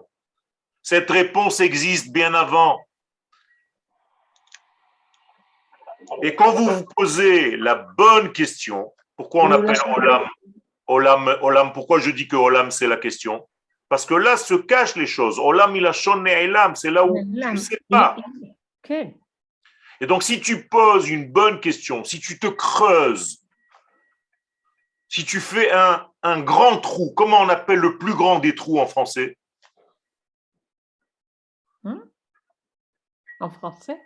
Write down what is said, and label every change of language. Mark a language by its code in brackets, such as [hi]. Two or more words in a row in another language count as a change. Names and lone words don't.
[fr] Cette réponse existe bien avant. Et quand vous posez la bonne question, pourquoi on appelle Olam, pourquoi je dis que Olam c'est la question? Parce que là se cachent les choses. [he] עולם לשון נעלם, [fr] c'est là où tu ne sais pas. Et donc si tu poses une bonne question, si tu te creuses, si tu fais un grand trou, comment on appelle le plus grand des trous en français? En français?